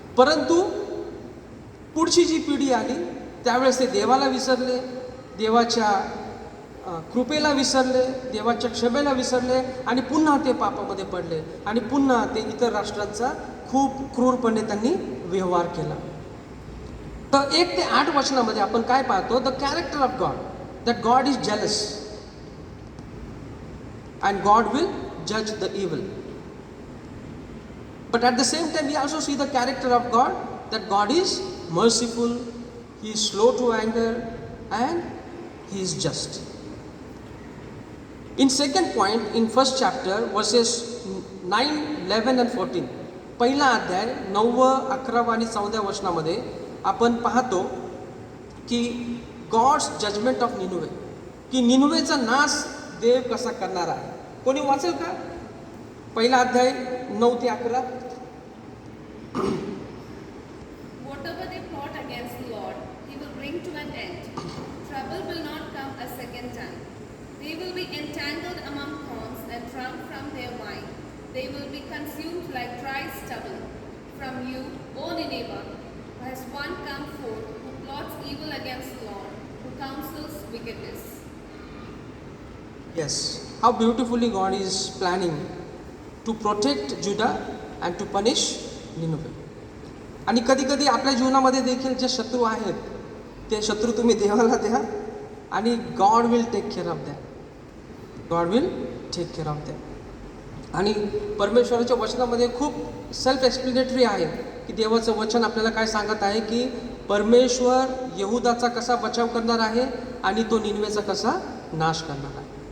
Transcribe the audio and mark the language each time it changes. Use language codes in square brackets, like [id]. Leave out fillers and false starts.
[mr] परंतु पुढची जी पिढी आली त्यावेळेस ते देवाला विसरले, देवाच्या कृपेला विसरले, देवाच्या क्षमेला विसरले आणि पुन्हा ते पापामध्ये पडले आणि पुन्हा ते इतर राष्ट्रांचा खूप क्रूरपणे त्यांनी व्यवहार केला. तर 1 ते 8 वचनामध्ये आपण काय पाहतो, [en] The character of God, that God is jealous and God will जज the evil. But at the same time, we also see the character of God, that God is merciful, He is slow to anger, and He is just. In second point, in first chapter, verses 9, 11 and 14, [mr] पहिला अध्याय 9, 11 आणि 14 वचनामध्ये आपण पाहतो की [en] God's judgement of Nineveh, [mr] की निनवेचा नाश देव कसा करणार आहे. कोणी वाचेल का पहिला अध्याय 9 ते 11? [en] Whatever they plot against the Lord, He will bring to an end. Trouble will not come a second time. They will be entangled among thorns and drunk from their wine. They will be consumed like dry stubble. From you, O Nineveh, has one come forth who plots evil against the Lord, who counsels wickedness. Yes, how beautifully God is planning to protect Judah and to punish Nineveh. [mr] आणि कधी कधी आपल्या जीवनामध्ये देखील जे शत्रू आहेत ते शत्रू तुम्ही देवाला द्या आणि [en] God will take care of that. God will take care of that. [mr] आणि परमेश्वराच्या वचनामध्ये खूप सेल्फ एक्सप्लेनेटरी आहे की देवाचं वचन आपल्याला काय सांगत आहे की परमेश्वर यहुदाचा कसा बचाव करणार आहे आणि तो निनवेचा कसा नाश करणार आहे.